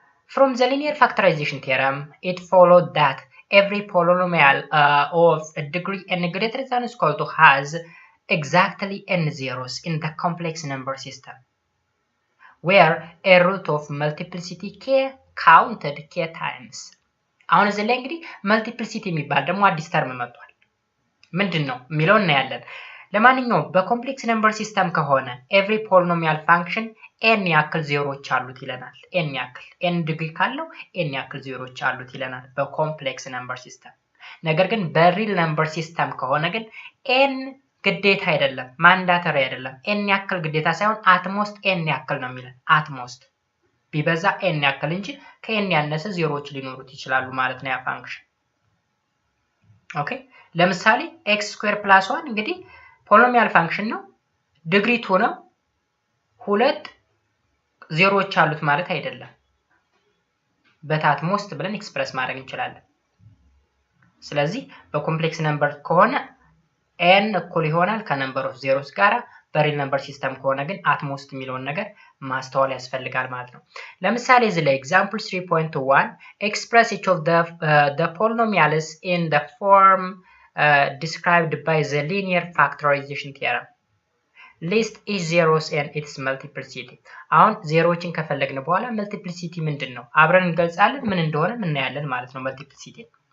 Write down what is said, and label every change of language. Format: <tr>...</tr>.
<en>From the linear factorization theorem it followed that every polynomial of a degree n greater than or equal to has exactly n zeros in the complex number system where a root of multiplicity k counted k times.</en> <am>አሁን እዚህ ላይ እንግዲህ multiplicity የሚባል ደግሞ አዲስ ተርም መጥቷል። ምንድነው የሚለው እናያለን። ለማንኛውም በኮምፕሌክስ ነምበር ሲስተም ከሆነ</am> <en>every polynomial function</en> <am>n ያክል ዜሮዎች አሉት ይለናል። n ያክል n ዲግሪ ካለው n ያክል ዜሮዎች አሉት ይለናል በኮምፕሌክስ ነምበር ሲስተም። ነገር ግን በሪል ነምበር ሲስተም ከሆነ ግን n ግዴታ አይደለም፣ ማንዳተሪ አይደለም። n ያክል ግዴታ ሳይሆን አትሞስት n ያክል ነው የሚለን። አትሞስት ቢበዛ n ያክል እንጂ ከn ያነሰ ዜሮዎች ሊኖሩት ይችላሉ ማለት ነው ያ ፋንክሽን። ኦኬ ለምሳሌ x ስኩዌር ፕላስ 1 እንግዲህ ፖሊኖሚያል ፋንክሽን ነው ዲግሪ 2 ነው ሁለት ዜሮዎች አሉት ማለት አይደለም በታት ሞስት ብለን ኤክስፕረስ ማድረግ እንችላለን ስለዚህ በኮምፕሌክስ ነምበር ከሆነ n እኩል ይሆናል ከነምበር ኦፍ ዜሮስ ጋራ በሪል ነምበር ሲስተም ከሆነ ግን at most የሚለውን ነገር ማስተዋል ያስፈልጋል ማለት ነው ለምሳሌ እዚህ ላይ example 3.1</am> <en>express each of the polynomials in the form described by the linear factorization theorem list each zeros and its multiplicity</en> <am>አሁን ዜሮዎችን ከፈለግን በኋላ multiplicity ምንድነው አብረን እንገልጻለን ምን እንደሆነ ምን እናያለን ማለት ነው multiplicity</am>